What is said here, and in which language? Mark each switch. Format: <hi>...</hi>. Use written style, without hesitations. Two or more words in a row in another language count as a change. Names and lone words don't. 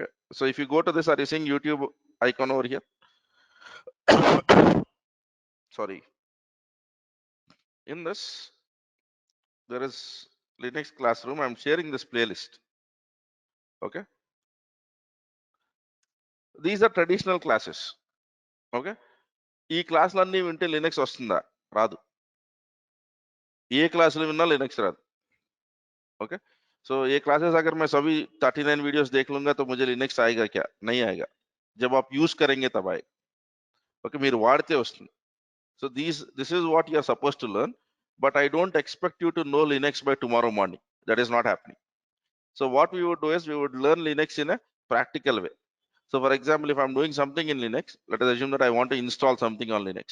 <en>So if you go to this, are you seeing YouTube icon over here? Sorry. In this, there is Linux classroom. I'm sharing this playlist. Okay. These are traditional classes.</en> <te>Okay. ఈ క్లాసులన్నీ వింటే లినక్స్ వస్తుందా? రాదు. ఏ క్లాసులు విన్నా లినక్స్ రాదు.</te> <hi>ओके. सो ये क्लासेस अगर मैं सभी 39 वीडियोस देख लूंगा तो मुझे लिनक्स आएगा क्या? नहीं आएगा. जब आप यूज करेंगे तब आएगा. ओके,</hi> <te>మీరు వాడితే వస్తుంది.</te> <en>So this is what you are supposed to learn, but I don't expect you to know Linux by tomorrow morning. That is not happening. So what we would do is we would learn Linux in a practical way. So for example, if I'm doing something in Linux, let us assume that I want to install something on Linux.</en>